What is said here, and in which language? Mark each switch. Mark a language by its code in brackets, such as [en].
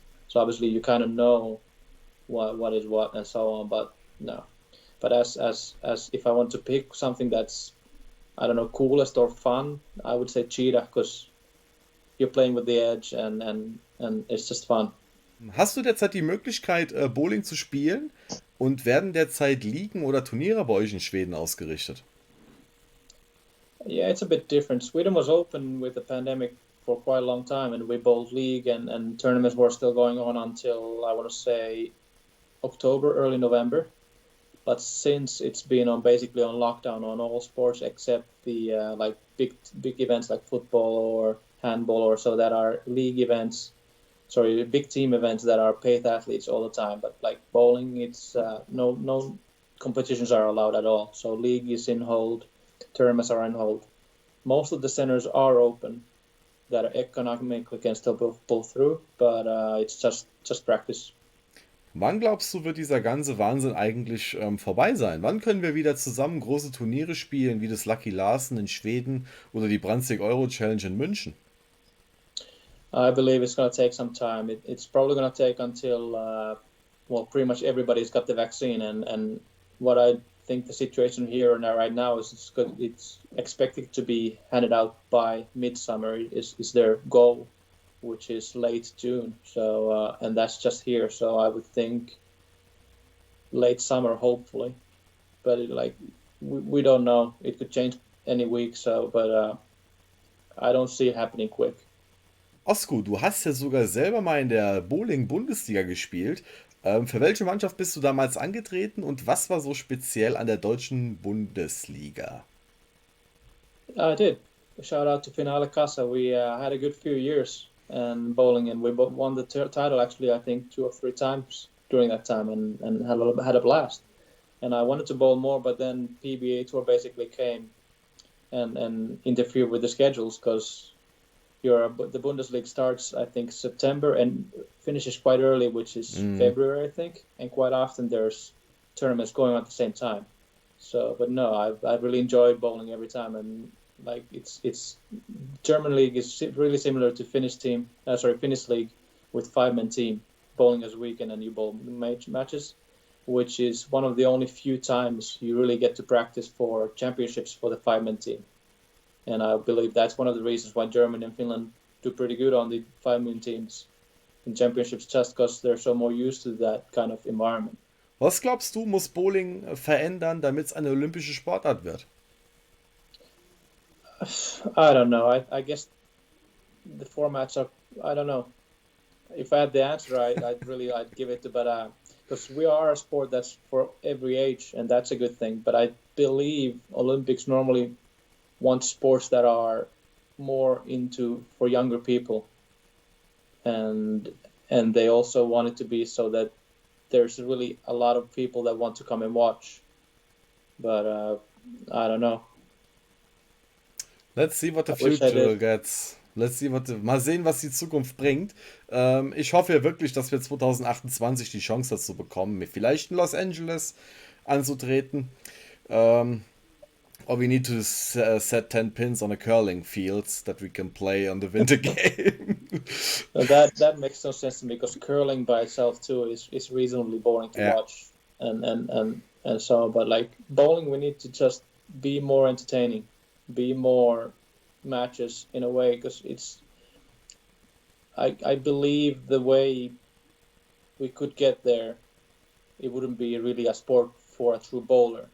[en] So obviously you kind of know what is what and so on, but no. But as if I want to pick something that's, I don't know, coolest or fun, I would say cheetah, because you're playing with the edge and it's just fun. [de] Hast du derzeit die Möglichkeit, Bowling zu spielen? Und werden derzeit Ligen oder Turniere bei euch in Schweden ausgerichtet? [en] Yeah, it's a bit different. Sweden was open with the pandemic for quite a long time, and we bowled league and tournaments were still going on until, I want to say, October, early November. But since it's been basically on lockdown on all sports except the like big events like football or handball or so that are league events, big team events that are paid athletes all the time. But like bowling, it's no competitions are allowed at all. So league is in hold, tournaments are on hold. Most of the centers are open that are economically can still pull through, but it's just practice. [de] Wann glaubst du, wird dieser ganze Wahnsinn eigentlich vorbei sein? Wann können wir wieder zusammen große Turniere spielen, wie das Lucky Larsen in Schweden oder die Brunswick Euro Challenge in München? [en] I believe it's going to take some time. It's probably going to take until well, pretty much everybody's got the vaccine, and what I think the situation here and right now is it's expected to be handed out by midsummer is their goal, which is late June. So and that's just here. So I would think late summer, hopefully. But we don't know. It could change any week. So, but I don't see it happening quick. [de] Osku, du hast ja sogar selber mal in der Bowling-Bundesliga gespielt. Für welche Mannschaft bist du damals angetreten und was war so speziell an der deutschen Bundesliga? [en] I did. Shout out to Finale Casa. We had a good few years in bowling, and we won the title actually, I think, 2 or 3 times during that time, and had a blast. And I wanted to bowl more, but then PBA tour basically came and interfered with the schedules because the Bundesliga starts, I think, September and finishes quite early, which is February, I think. And quite often there's tournaments going on at the same time. So, but no, I really enjoyed bowling every time, and like it's German league is really similar to Finnish league with 5-man team bowling as a week, and then you bowl matches, which is one of the only few times you really get to practice for championships for the 5-man team. And I believe that's one of the reasons why Germany and Finland do pretty good on the 5-man teams in championships, just because they're so more used to that kind of environment. [de] Was glaubst du, muss Bowling verändern, damit es eine olympische Sportart wird? [en] I don't know. I guess the formats are. I don't know. If I had the answer, I'd give it to, but because we are a sport that's for every age, and that's a good thing. But I believe Olympics normally want sports that are more for younger people, and they also want it to be so that there's really a lot of people that want to come and watch. But I don't know. Let's see what the future gets. [de] Mal sehen, was die Zukunft bringt. Ich hoffe ja wirklich, dass wir 2028 die Chance dazu bekommen, vielleicht in Los Angeles anzutreten. [en] Or we need to set 10 pins on a curling fields that we can play on the winter game. That makes no sense to me, because curling by itself too is reasonably boring to watch, and so, but like bowling, we need to just be more entertaining, be more matches in a way, because I believe the way we could get there, it wouldn't be really a sport for a true bowler.